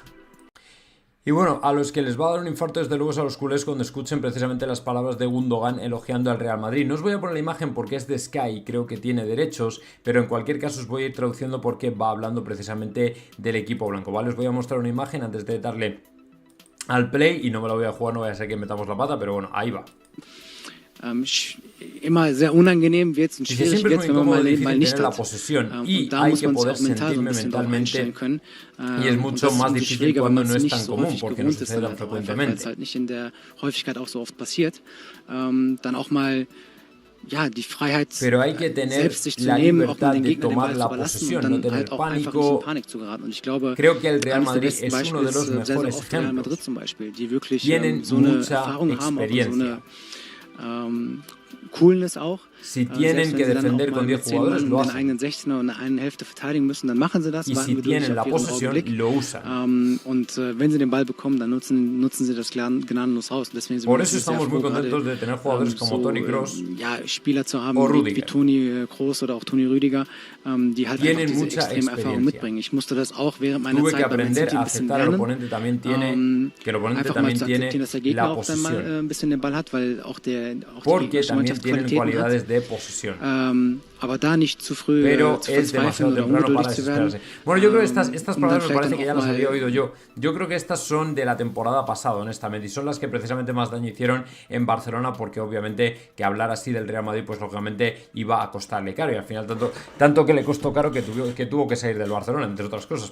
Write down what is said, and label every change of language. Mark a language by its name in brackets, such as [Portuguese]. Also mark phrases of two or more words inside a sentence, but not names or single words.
[Spanish] Y bueno, a los que les va a dar un infarto desde luego es a los culés cuando escuchen precisamente las palabras de Gundogan elogiando al Real Madrid. No os voy a poner la imagen porque es de Sky y creo que tiene derechos, pero en cualquier caso os voy a ir traduciendo porque va hablando precisamente del equipo blanco, ¿vale? Os voy a mostrar una imagen antes de darle al play y no me la voy a jugar, no voy a ser que metamos la pata, pero bueno, ahí va. [German] Immer sehr unangenehm wird es und schwierig wird es, wenn man mal nicht [Spanish] la [German] hat. [Spanish] posesión, [German] Und [Spanish] y [German] da [Spanish] hay [German] muss [Spanish] que [German] man sich [Spanish] poder [German] auch mental so ein [Spanish] sentirme [German] bisschen drauf einstellen [Spanish] mentalmente, [German] können. [Spanish] y es [German] Und [Spanish] mucho [German] das ist [Spanish] más [German] umso [Spanish] difícil [German] schwieriger, wenn [Spanish] cuando [German] man [Spanish] no es [German] es nicht [Spanish] tan [German] so [Spanish] común, [German] häufig [Spanish] porque no [German] gewohnt ist, [Spanish] sucede [German] dann [Spanish] tan [German] halt auch einfach, weil es [Spanish] frecuentemente. [German] halt nicht in der Häufigkeit auch so oft passiert. Dann auch mal ja, die Freiheit, [Spanish] Pero hay que tener [German] selbst sich zu [Spanish] la [German] nehmen, auch [Spanish] libertad [German] mal den [Spanish] de [German] Gegner den [Spanish] tomar [German] Ball zu [Spanish] la [German] überlassen [Spanish] posesión, [German] und [Spanish] no [German] dann [Spanish] tener [German] halt auch einfach nicht in [Spanish] pánico. [German] Panik zu geraten. Und ich glaube, [Spanish] Creo que el Real [German] eines der [Spanish] Madrid [German] besten [Spanish] es uno [German] Beispiele [Spanish] de los [German] ist sehr, sehr [Spanish] mejores [German] oft Real Madrid [Spanish] ejemplos. [German] zum Beispiel, die wirklich [Spanish] Tienen [German] so eine [Spanish] mucha [German] Erfahrung haben, auch und so [Spanish] experiencia. [German] eine Coolness auch. [Spanish] Si tienen que defender con 10 jugadores, lo [German] den [Spanish] hacen. [German] eigenen 16er und eine Hälfte verteidigen müssen, dann machen sie das, [Spanish] Y [German] warten [Spanish] si [German] geduldig [Spanish] tienen la [German] auf ihren [Spanish] posesión, [German] Augenblick. [Spanish] lo usan. [German] Und wenn sie den Ball bekommen, dann nutzen sie das gnadenlos aus. Deswegen sind [Spanish] Por [German] wir [Spanish] eso [German] natürlich sehr [Spanish] estamos muy [German] froh, [Spanish] contentos [German] gerade, [Spanish] de tener jugadores como Toni Kroos [German] ja, Spieler zu haben [Spanish] o [German] wie [Spanish] Rüdiger. [German] Toni Kroos oder auch Toni Rüdiger, die halt [Spanish] Tienen [German] einfach diese [Spanish] mucha [German] extreme Erfahrung [Spanish] experiencia. [German] mitbringen. Ich musste das auch während meiner [Spanish] Tuve que [German] Zeit bei Man [Spanish] aprender [German] City [Spanish] a [German] ein bisschen [Spanish] aceptar al [German] lernen. [Spanish] oponente también tiene, que el oponente [German] Einfach mal [Spanish] también [German] zu [Spanish] tiene [German] akzeptieren, dass der Gegner [Spanish] la [German] auch dann mal [Spanish] posesión, [German] ein bisschen den Ball hat, weil auch die [Spanish] porque [German] gegnerische [Spanish] también [German] Mannschaft [Spanish] tienen [German] Qualitäten hat. [Spanish] cualidades de posesión. [German] Aber da nicht zu früh [Spanish] Pero [German] zu [Spanish] es [German] verzweifeln [Spanish] demasiado [German] oder [Spanish] temprano para [German] ungeduldig zu werden. [Spanish] desesperarse. Bueno, yo creo que estas [German] Und dann [Spanish] palabras me [German] vielleicht [Spanish] parece [German] dann [Spanish] que ya [German] auch [Spanish] las [German] mal [Spanish] había oído yo. Yo creo que estas son de la temporada pasada, honestamente, y son las que precisamente más daño hicieron en Barcelona, porque obviamente que hablar así del Real Madrid, pues lógicamente iba a costarle caro, y al final tanto que le costó caro que tuvo que salir del Barcelona, entre otras cosas.